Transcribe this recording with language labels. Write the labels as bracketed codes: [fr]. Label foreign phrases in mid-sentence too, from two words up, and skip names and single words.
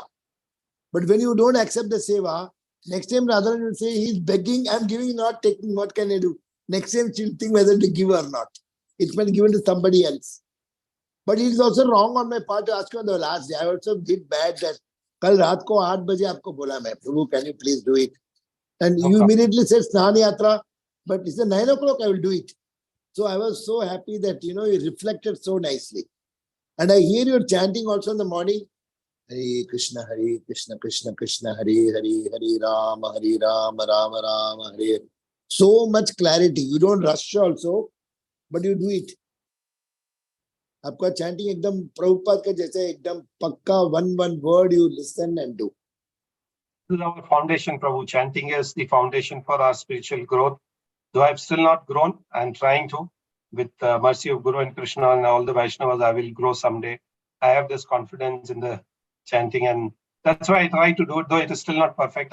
[en] But when you don't accept the seva, next time rather than you say he's begging, I'm giving, not taking, what can I do? Next time she'll think whether to give or not. It's been given to somebody else. But it is also wrong on my part to ask you on the last day. I also did bad that [hi] कल रात को 8 बजे आपको बोला मैं, [en] Prabhu, can you please do it? And you immediately said Snan Yatra, but it's 9 o'clock, I will do it. So I was so happy that, you reflected so nicely. And I hear you chanting also in the morning, Hare Krishna, Krishna Krishna, Hare Hare, Hare Rama, Rama Rama, Hare. So much clarity. You don't rush also, but you do it. [hi] आपका chanting एकदम प्रभुपाद का जैसे एकदम पक्का [en] one word you listen and do. This is our foundation, Prabhu. Chanting is the foundation for our spiritual growth. Though I've still not grown, I'm trying to. With the mercy of Guru and Krishna and all the Vaishnavas, I will grow someday. I have this confidence in the chanting, and that's why I try to do it, though it is still not perfect.